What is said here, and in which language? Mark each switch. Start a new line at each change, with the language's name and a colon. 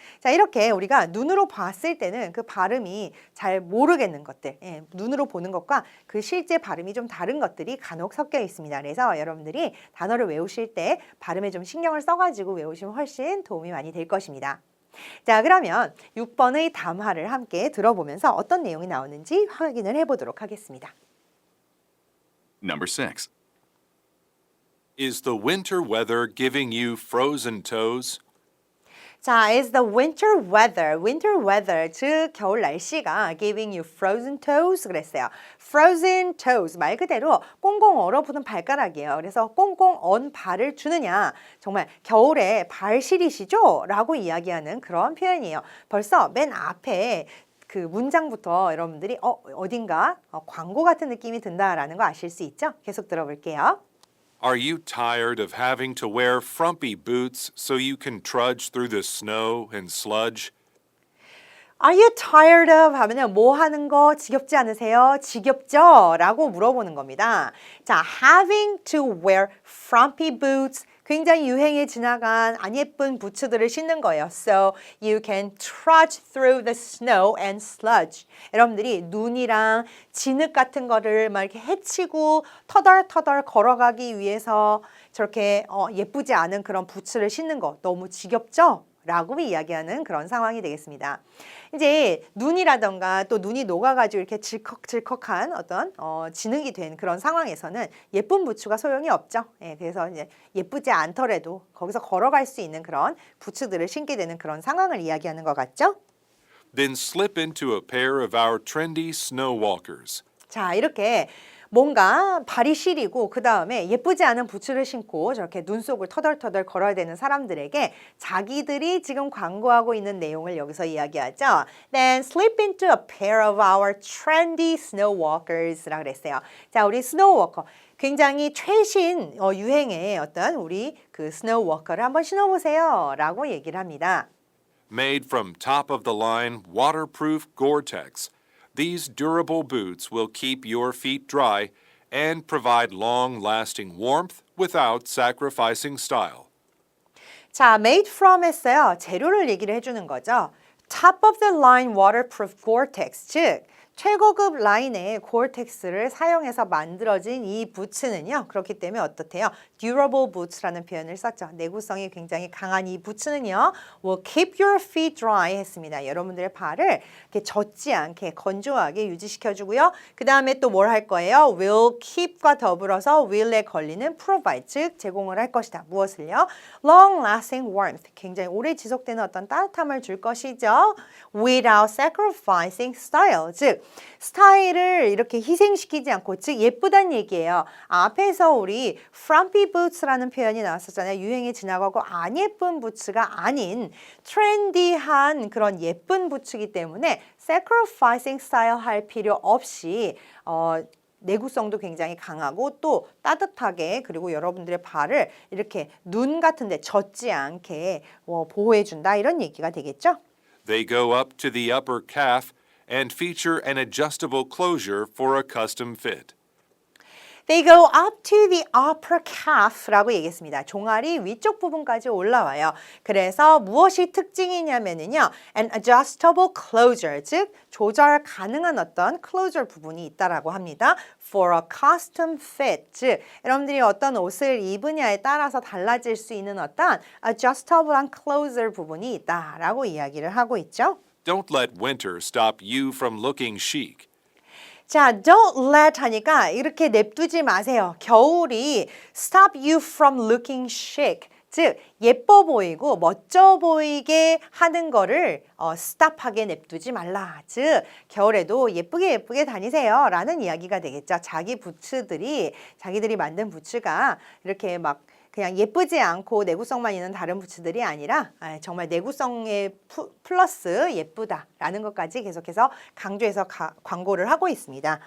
Korean: 자, 이렇게 우리가 눈으로 봤을 때는 그 발음이 잘 모르겠는 것들, 눈으로 보는 것과 그 실제 발음이 좀 다른 것들이 간혹 섞여 있습니다. 그래서 여러분들이 단어를 외우실 때 발음에 좀 신경을 써가지고 외우시면 훨씬 도움이 많이 될 것입니다. 자, 그러면 6번의 담화를 함께 들어보면서 어떤 내용이 나오는지 확인을 해보도록 하겠습니다.
English: Number 6. Is the winter weather giving you frozen toes?
Korean: 자,
English: is the winter weather,
Korean: 즉 겨울 날씨가
English: giving you frozen toes
Korean: 그랬어요.
English: frozen toes,
Korean: 말 그대로 꽁꽁 얼어붙은 발가락이에요. 그래서 꽁꽁 언 발을 주느냐, 정말 겨울에 발 시리시죠? 라고 이야기하는 그런 표현이에요. 벌써 맨 앞에 그 문장부터 여러분들이 어딘가 광고 같은 느낌이 든다라는 거 아실 수 있죠? 계속 들어볼게요.
English: Are you tired of having to wear frumpy boots so you can trudge through the snow and sludge? Are you tired of
Korean: 하면은 뭐 하는 거 지겹지 않으세요? 지겹죠? 라고 물어보는 겁니다. 자,
English: having to wear frumpy boots,
Korean: 굉장히 유행에 지나간 안 예쁜 부츠들을 신는 거예요.
English: So you can trudge through the snow and sludge.
Korean: 여러분들이 눈이랑 진흙 같은 거를 막 이렇게 헤치고 터덜터덜 걸어가기 위해서 저렇게 예쁘지 않은 그런 부츠를 신는 거 너무 지겹죠? 라고 이야기하는 그런 상황이 되겠습니다. 이제 눈이라던가 또 눈이 녹아가지고 이렇게 질컥질컥한 어떤 진흙이 된 그런 상황에서는 예쁜 부츠가 소용이 없죠. 그래서 이제 예쁘지 않더라도 거기서 걸어갈 수 있는 그런 부츠들을 신게 되는 그런 상황을 이야기하는 것 같죠.
English: Then slip into a pair of our trendy snow walkers.
Korean: 자, 이렇게 뭔가 발이 시리고 그 다음에 예쁘지 않은 부츠를 신고 저렇게 눈 속을 터덜터덜 걸어야 되는 사람들에게 자기들이 지금 광고하고 있는 내용을 여기서 이야기하죠.
English: Then slip into a pair of our trendy snow walkers
Korean: 라고 그랬어요. 자, 우리 스노우 워커. 굉장히 최신 유행의 어떤 우리 그 스노우 워커를 한번 신어보세요 라고 얘기를 합니다.
English: Made from top-of-the-line waterproof Gore-Tex, these durable boots will keep your feet dry and provide long-lasting warmth without sacrificing style.
Korean: 자,
English: made from
Korean: 했어요. 재료를 얘기를 해주는 거죠.
English: Top of the line waterproof Gore-Tex,
Korean: 즉 최고급 라인의 고어텍스를 사용해서 만들어진 이 부츠는요. 그렇기 때문에 어떻대요?
English: durable boots
Korean: 라는 표현을 썼죠. 내구성이 굉장히 강한 이 부츠는요.
English: will keep your feet dry
Korean: 했습니다. 여러분들의 발을 이렇게 젖지 않게 건조하게 유지시켜주고요. 그 다음에 또 뭘 할 거예요?
English: will keep
Korean: 과 더불어서 will에 걸리는 provide, 즉 제공을 할 것이다. 무엇을요?
English: long lasting warmth,
Korean: 굉장히 오래 지속되는 어떤 따뜻함을 줄 것이죠.
English: without sacrificing style,
Korean: 즉 스타일을 이렇게 희생시키지 않고, 즉 예쁘다는 얘기예요. 앞에서 우리
English: frumpy boots
Korean: 라는 표현이 나왔었잖아요. 유행에 지나가고 안 예쁜 부츠가 아닌 트렌디한 그런 예쁜 부츠이기 때문에
English: sacrificing style
Korean: 할 필요 없이 내구성도 굉장히 강하고 또 따뜻하게, 그리고 여러분들의 발을 이렇게 눈 같은 데 젖지 않게 보호해준다, 이런 얘기가 되겠죠.
English: They go up to the upper calf and feature an adjustable closure for a custom fit. They go up to the upper calf
Korean: 라고 얘기했습니다. 종아리 위쪽 부분까지 올라와요. 그래서 무엇이 특징이냐면요,
English: an adjustable closure,
Korean: 즉 조절 가능한 어떤 closure 부분이 있다라고 합니다.
English: For a custom fit,
Korean: 즉 여러분들이 어떤 옷을 입으냐에 따라서 달라질 수 있는 어떤 adjustable한 closure 부분이 있다라고 이야기를 하고 있죠.
English: Don't let winter stop you from looking chic.
Korean: 자,
English: don't let
Korean: 하니까 이렇게 냅두지 마세요. 겨울이
English: stop you from looking chic.
Korean: 즉, 예뻐 보이고 멋져 보이게 하는 거를 stop하게 냅두지 말라. 즉, 겨울에도 예쁘게 다니세요. 라는 이야기가 되겠죠. 자기들이 만든 부츠가 이렇게 막 그냥 예쁘지 않고 내구성만 있는 다른 부츠들이 아니라 정말 내구성에 플러스 예쁘다라는 것까지 계속해서 강조해서 광고를 하고 있습니다.